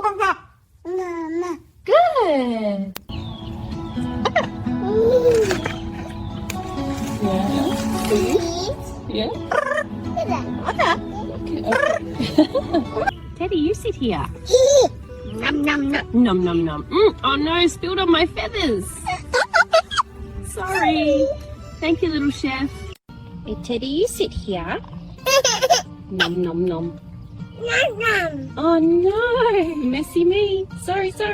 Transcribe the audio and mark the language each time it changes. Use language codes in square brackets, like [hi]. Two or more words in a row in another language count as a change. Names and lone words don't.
[en] mama. Good. Yeah. Teddy, you sit here. Nom nom nom. Nom nom nom. Oh no, spilled on my feathers. Sorry. Thank you, little chef. Hey, Teddy, you sit here. Nom nom nom. Oh no, messy me. Sorry.